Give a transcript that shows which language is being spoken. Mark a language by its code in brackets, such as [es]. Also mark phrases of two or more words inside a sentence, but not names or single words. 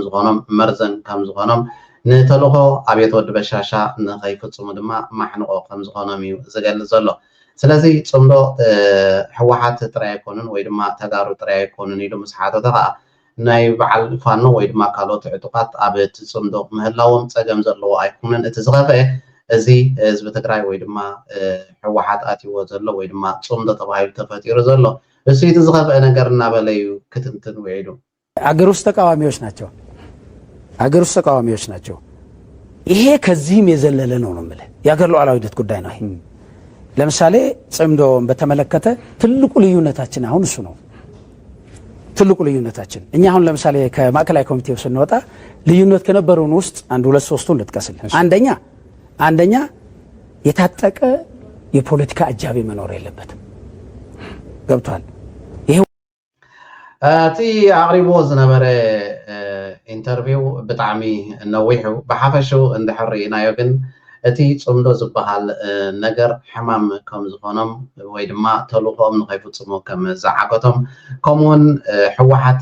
[ti] ዝኾኖም መርዘን ከም ዝኾኖም ንተልእኮ ኣብየት ወዲ በሻሻ ንኸይፍፅሙ ድማ ማሕንቆ ከም ዝኾኖም እዩ ዝገልፅ ዘሎ ስለዚ ፅምዶ ሕወሓት ጥራይ ኣይኮኑን ወይ ድማ ተጋሩ ጥራይ ኣይኮኑን ኢሉ ምስ ሓተተ ከዓ ናይ በዓል ፋኖ ወይ ድማ ካልኦት ዕጡቃት ኣብ እቲ ፅምዶ ምህላዎም ፀገም ዘለዎ ኣይኮነን እቲ ዝኸፍአ እዚ ህዝቢ ትግራይ ወይ ድማ ሕወሓት ኣትይዎ ዘሎ ወይ ድማ ፅምዶ ተባሂሉ ተፈጢሩ ዘሎ እሱ እቲ ዝኸፍአ ነገር እናበለ እዩ ክትንትን ውዒሉ [am] አገር ውስጥ ተቃዋሚዎች ናቸው አገር ውስጥ ተቃዋሚዎች ናቸው። ይሄ ከዚህም የዘለለ ነው ነው ማለት የአገር ሉዓላዊነት ጉዳይ ነው። ለምሳሌ ጽምዶን በተመለከተ ትልቁ ልዩነታችን አሁን እሱ ነው። ትልቁ ልዩነታችን እኛ አሁን ለምሳሌ ከማዕከላዊ ኮሚቴው ስንወጣ ልዩነት ከነበሩን ውስጥ አንድ ሁለት ሶስቱን ልጥቀስልህ። አንደኛ የታጠቀ የፖለቲካ አጃቢ መኖር የለበትም። ገብቷል? ይሄ [ti] እቲ ኣቕሪቦ ዝነበረ ኢንተርቪው ብጣዕሚ ነዊሑ ብሓፈሹ እንድሕር ርኢናዮ ግን እቲ ፅምዶ ዝበሃል ነገር ሕማም ከም ዝኾኖም ወይ ድማ ተልእኮኦም ንኸይፍፅሙ ከም ዝዓገቶም ከምኡውን ሕወሓት